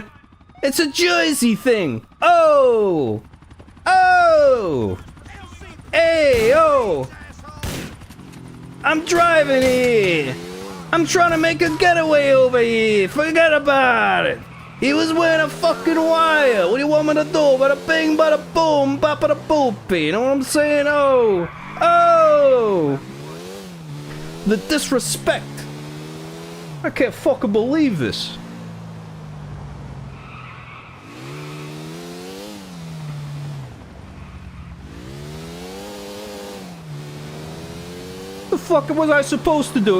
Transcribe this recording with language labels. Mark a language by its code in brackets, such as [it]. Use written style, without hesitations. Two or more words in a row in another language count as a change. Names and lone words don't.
[en] It's a Jersey thing. Oh! Oh! Hey, oh! I'm driving here. I'm trying to make a getaway over here. Forget about it. He was wearing a fucking wire. What do you want me to do? Bada bing, bada boom, bada boopy. You know what I'm saying? Oh! Oh! The disrespect. I can't fucking believe this. The fuck was I supposed to do?